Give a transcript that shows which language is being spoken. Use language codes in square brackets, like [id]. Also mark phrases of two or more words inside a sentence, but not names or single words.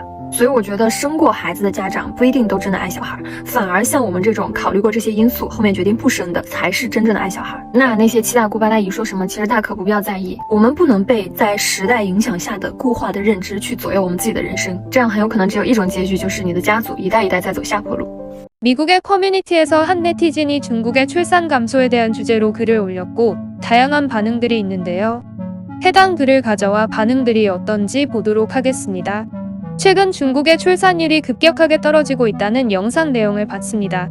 [zh] 所以我觉得生过孩子的家长不一定都真的爱小孩，反而像我们这种考虑过这些因素，后面决定不生的，才是真正的爱小孩。那些七大姑八大姨说什么，其实大可不必要在意。我们不能被在时代影响下的固化的认知去左右我们自己的人生，这样很有可能只有一种结局，就是你的家族一代一代在走下坡路。 [ko] 미국의 커뮤니티에서 한 네티즌이 중국의 출산 감소에 대한 주제로 글을 올렸고 다양한 반응들이 있는데요. 해당 글을 가져와 반응들이 어떤지 보도록 하겠습니다. 최근 중국의 출산율이 급격하게 떨어지고 있다는 영상 내용을 봤습니다.